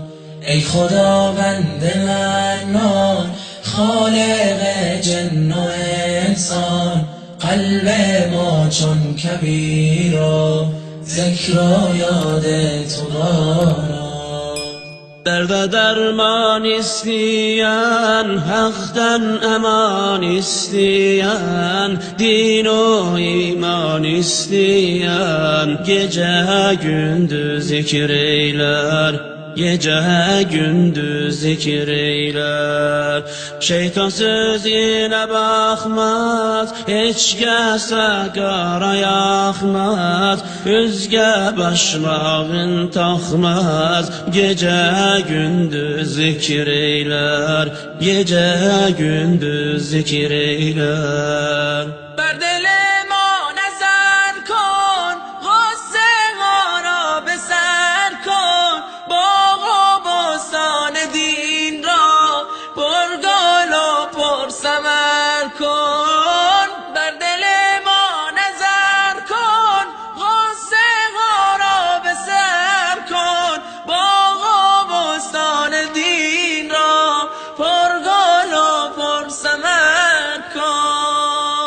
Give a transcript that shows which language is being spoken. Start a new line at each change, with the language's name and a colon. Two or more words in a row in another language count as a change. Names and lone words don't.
Persian: ای خداوند منان، خالق جن و انسان، قلب ما چون کبیر و ذکر و یاد تو باران.
Azerbaijani: درد درمان isteyen, haktan eman isteyen, din o iman isteyen, gece gündüz zikir eyler, gece gündüz zikir eyler. Şeytan sözüne bakmaz, hiç kəsə qara yaxmaz, özgə başmağın taxmaz, gece gündüz zikir eyler, gece gündüz zikir eyler.
Persian: بر دل ما نظر کن، غصه ها را به سر کن، باغ و بستان دین را پرگل و پرثمر کن.